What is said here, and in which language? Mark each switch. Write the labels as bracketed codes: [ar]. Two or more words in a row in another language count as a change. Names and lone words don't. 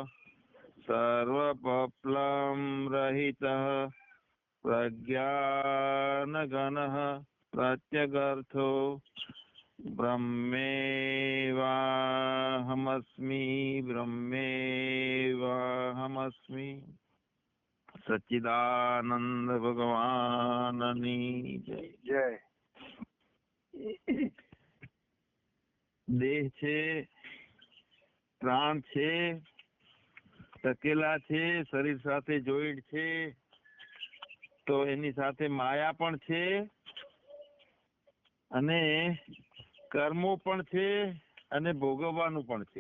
[sa] सर्वपप्लं रहितः प्रज्ञानघनः प्रत्यगर्थो ब्रह्मेवाहमस्मि ब्रह्मेवाहमस्मि [gu] સચ્ચિદાનંદ ભગવાનની જય જય. દેહ છે, પ્રાણ છે, ટકેલા છે, શરીર સાથે જોઈન્ટ છે, તો એની સાથે માયા પણ છે અને કર્મો પણ છે અને ભોગવવાનું પણ છે.